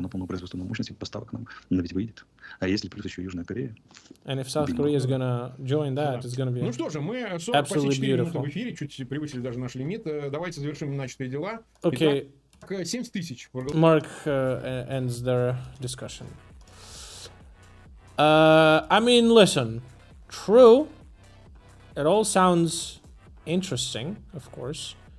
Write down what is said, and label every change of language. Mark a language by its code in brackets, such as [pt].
[ru] На полную производственную мощность поставок нам ведь выйдет. А если плюс еще Южная Корея? [en] And if South Korea is gonna join that, it's gonna be [ru] Ну что же, мы 40 почти 4 минуты в эфире, чуть превысили даже наш лимит. Давайте завершим начатые дела. [en] Okay. [ru] Итак, 70 тысяч. [en] Mark ends their discussion. I mean, listen, true. It all sounds interesting, of course.